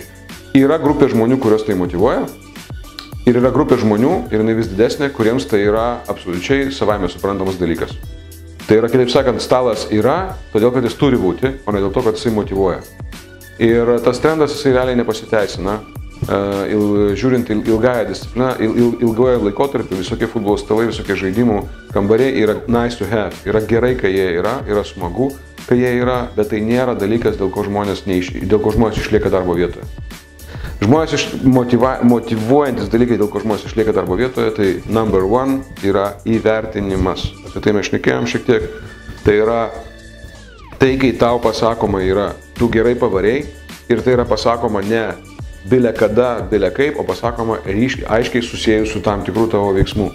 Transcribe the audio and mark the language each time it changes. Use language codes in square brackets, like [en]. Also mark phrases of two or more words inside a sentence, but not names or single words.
[lt] Yra grupė žmonių, kurios tai motyvuoja. Ir yra grupė žmonių, ir jinai vis didesnė, kuriems tai yra absoliučiai savaime suprantamas dalykas. Tai yra, kitaip sakant, stalas yra, todėl, kad jis turi būti, o ne dėl to, kad jisai motyvuoja. Ir tas trendas jisai realiai nepasiteisina. Žiūrint ilgąją discipliną, ilgoje laikotarpį, visokie futbolo stalai, visokie žaidimų kambariai yra [en] nice to have. [lt] Yra gerai, kai jie yra smagu, kai jie yra, bet tai nėra dalykas, dėl ko žmonės išlieka darbo vietoje. Žmonės motyvuojantis dalykai, dėl ko žmonės išlieka darbo vietoje, tai number 1 yra įvertinimas. Apie tai mes šnekėjom šiek tiek. Tai yra tai, kai tau pasakoma yra, tu gerai pavarei ir tai yra pasakoma ne bile kada, bile kaip, o pasakoma aiškiai susijęs su tam tikrų tavo veiksmų.